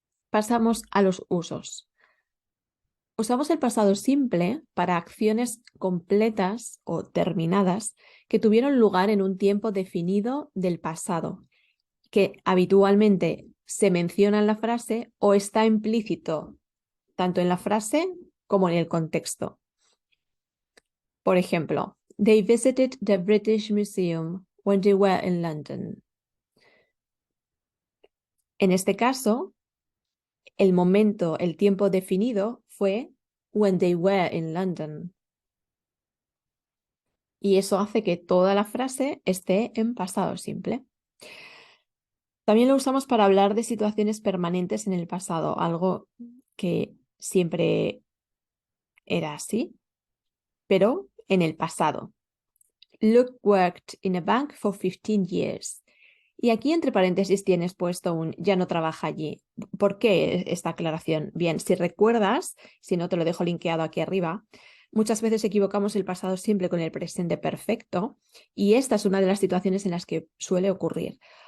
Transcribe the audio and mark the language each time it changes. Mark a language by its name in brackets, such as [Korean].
[Spanish] Pasamos a los usos. Usamos el pasado simple para acciones completas o terminadas que tuvieron lugar en un tiempo definido del pasado, que habitualmente se menciona en la frase o está implícito tanto en la frase como en el contexto. Por ejemplo, [English] they visited the British Museum when they were in London. [Spanish] En este caso, el momento, el tiempo definido fue [English] when they were in London. [Spanish] Y eso hace que toda la frase esté en pasado simple. También lo usamos para hablar de situaciones permanentes en el pasado, algo que siempre era así, pero en el pasado. [English] Luke worked in a bank for 15 years. [Spanish] Y aquí entre paréntesis tienes puesto un ya no trabaja allí. ¿Por qué esta aclaración? Bien, si recuerdas, si no te lo dejo linkeado aquí arriba, muchas veces equivocamos el pasado simple con el presente perfecto y esta es una de las situaciones en las que suele ocurrir.